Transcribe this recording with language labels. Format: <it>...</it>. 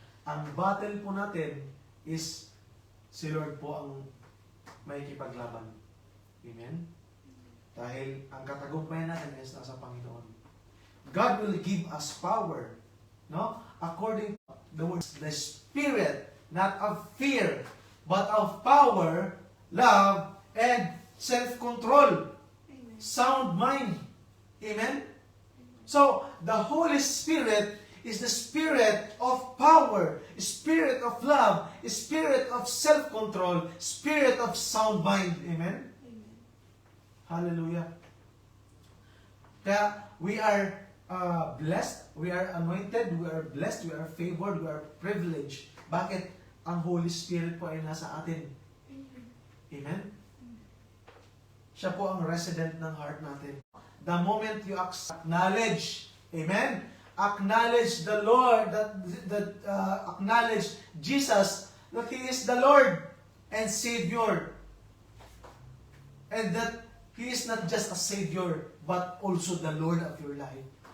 <tl>Ang battle po natin is si Lord po ang may kipaglaban. Amen? Dahil ang katagumpayan natin is nasa Panginoon.</tl> <en>God will give us power, no? According to the words, the Spirit, not of fear, but of power, love, and self-control. Amen. Sound mind. Amen? So, the Holy Spirit is the spirit of power, spirit of love, spirit of self-control, spirit of sound mind. Amen? Amen. Hallelujah. Kaya we are blessed, we are anointed, we are blessed, we are favored, we are privileged.</en> <tl>Bakit? Ang Holy Spirit po ay nasa atin. Amen. Amen? Siya po ang resident ng heart natin.</tl> <en>The moment you acknowledge, amen? Acknowledge the Lord, acknowledge Jesus, that He is the Lord and Savior. And that He is not just a Savior, but also the Lord of your life.</en>